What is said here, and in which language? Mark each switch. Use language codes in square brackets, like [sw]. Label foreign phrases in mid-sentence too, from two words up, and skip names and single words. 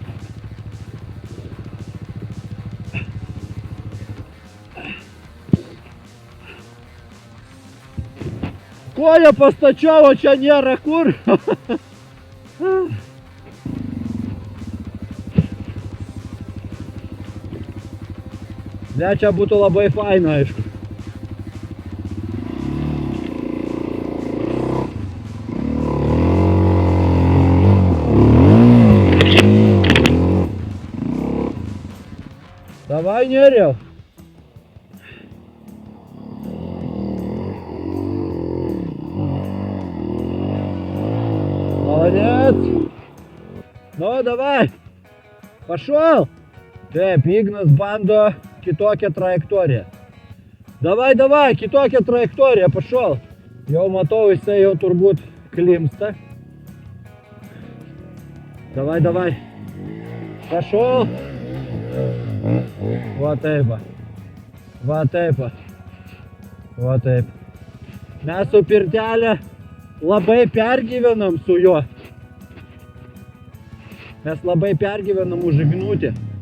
[lt] Koją pastačiau, o čia nėra kur. Ne, čia būtų labai faina, aišku. [ru] Давай, Нерев. Молодец. Ну, давай. Пошел. [lt] Taip, Ignas bando kitokią trajektoriją. Давай, kitokią trajektoriją, пошел. Jau matau, jisai jau turbūt klimsta. [ru] Давай. Пошел. [lt] Va taip. Mes su pirtelė labai pergyvenam su juo. Mes labai pergyvenam už Ignutį.